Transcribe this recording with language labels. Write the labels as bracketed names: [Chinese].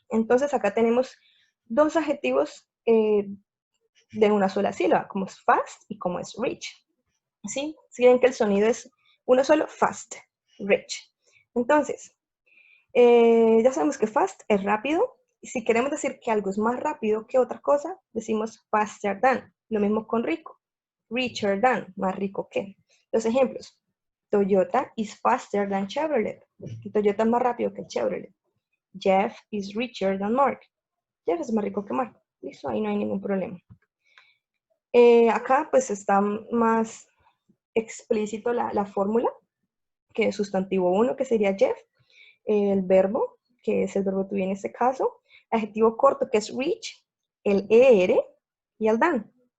[Spanish] Entonces acá tenemos 2 adjetivos de una sola sílaba, como es fast y como es rich. ¿Sí? Si ven que el sonido es uno solo, fast, rich. Entonces, ya sabemos que fast es rápido. Y si queremos decir que algo es más rápido que otra cosa, decimos [English] faster than. [Spanish] Lo mismo con rico. [English] Richer than, [Spanish] más rico que. Los ejemplos. [English] Toyota is faster than Chevrolet. [Spanish] Toyota es más rápido que Chevrolet. [English] Jeff is richer than Mark. [Spanish] Jeff es más rico que Mark. Listo, ahí no hay ningún problema. Acá pues está más explícito la fórmula, que es sustantivo 1, que sería Jeff, el verbo, que es el verbo to be en este caso, adjetivo corto, que es rich, el er y el than.